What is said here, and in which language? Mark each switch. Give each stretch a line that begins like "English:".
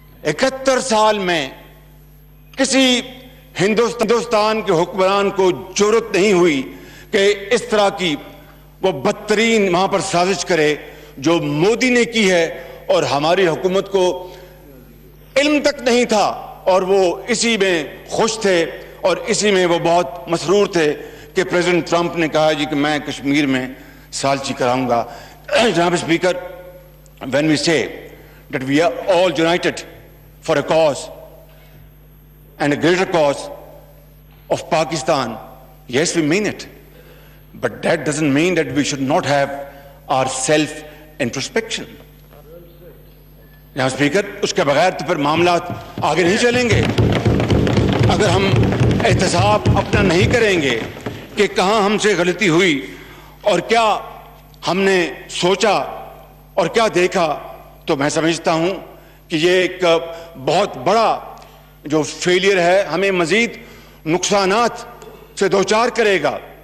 Urdu: 71 سال میں کسی ہندوستان کے حکمران کو جرأت نہیں ہوئی کہ اس طرح کی وہ بدترین وہاں پر سازش کرے جو مودی نے کی ہے, اور ہماری حکومت کو علم تک نہیں تھا, اور وہ اسی میں خوش تھے اور اسی میں وہ بہت مسرور تھے کہ پریزیڈنٹ ٹرمپ نے کہا جی کہ میں کشمیر میں سالچی کراؤں گا.
English: جناب speaker, when we say that we are all united for a cause and a greater cause of Pakistan, yes, we mean it, but that doesn't mean that we should not have our self-introspection.
Urdu: جناب speaker, اس کے بغیر تو پھر معاملات آگے نہیں چلیں گے. اگر ہم احتساب اپنا نہیں کریں گے کہ کہاں ہم سے غلطی ہوئی اور کیا ہم نے سوچا اور کیا دیکھا, تو میں سمجھتا ہوں کہ یہ ایک بہت بڑا جو فیلئر ہے ہمیں مزید نقصانات سے دوچار کرے گا.